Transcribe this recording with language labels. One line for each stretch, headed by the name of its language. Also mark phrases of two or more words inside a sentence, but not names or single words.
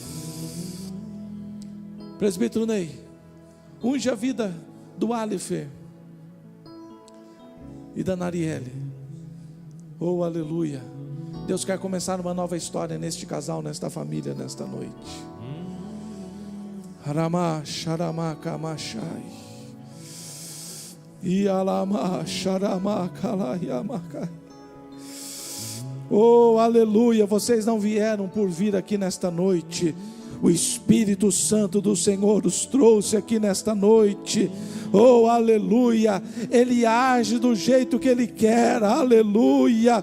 Portuguese: Presbítero Ney, unge a vida do Alifer e da Nariele. Aleluia. Deus quer começar uma nova história neste casal, nesta família, nesta noite. Haramá, xaramá, camachai. Ialama, xaramá, calaiamacai. Aleluia. Vocês não vieram por vir aqui nesta noite. O Espírito Santo do Senhor os trouxe aqui nesta noite. Aleluia. Ele age do jeito que Ele quer, aleluia.